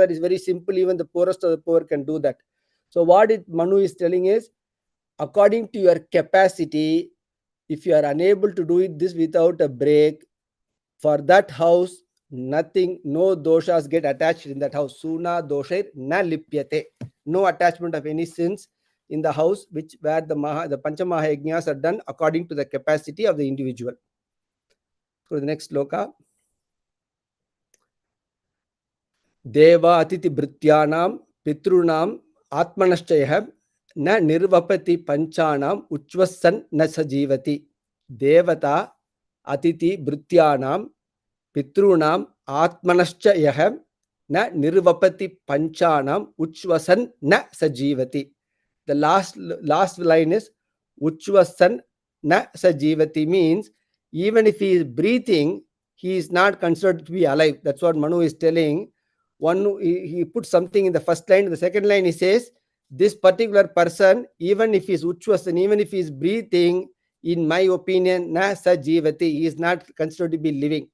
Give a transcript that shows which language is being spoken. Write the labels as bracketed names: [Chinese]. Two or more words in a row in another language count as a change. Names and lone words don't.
[English] That is very simple. Even the poorest of the poor can do that. So what Manu is telling is, according to your capacity, If you are unable to do this without a break, for that house, nothing, no doshas get attached in that house. [Sanskrit] सूना दोषैर् न लिप्यते. [English] No attachment of any sins in the house where the Panchamaha are done according to the capacity of the individual. Go to the next sloka. [Sanskrit] देव अतिथि भृत्यानाम् पितृणाम् आत्मनश्च यः न निर्वपति पञ्चानाम् उच्छ्वसन् न स जीवति. देवता अतिथि भृत्यानाम् पितृणाम् आत्मनश्च यः न निर्वपति पञ्चानाम् उच्छ्वसन् न स जीवति. [English] The last line is [Sanskrit] उच्छ्वसन् न स जीवति, [English] means even if he is breathing, he is not considered to be alive. That's what Manu is telling. He puts something in the first line. In the second line he says, this particular person, even if he is uchvasan, even if he is breathing, in my opinion, [Sanskrit] न स जीवति, [English] he is not considered to be living.